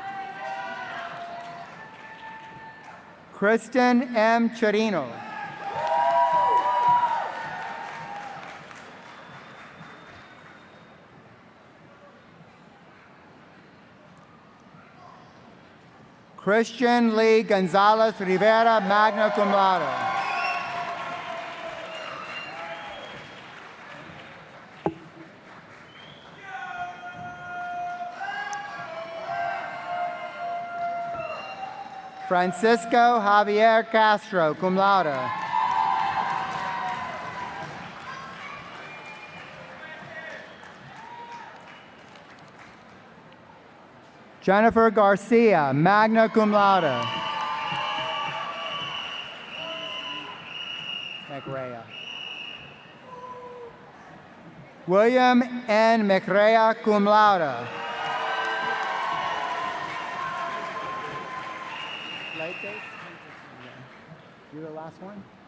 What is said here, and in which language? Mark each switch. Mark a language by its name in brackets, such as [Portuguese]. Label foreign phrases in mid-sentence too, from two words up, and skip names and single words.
[English] Kristen M. Chirino. Christian Lee Gonzalez Rivera, [Latin] magna cum laude. [English] Francisco Javier Castro, [Latin] cum laude. Jennifer Garcia, magna cum laude. [English] Mccabe. William N. [Latin] Mccabe, cum laude. [English] You the last one?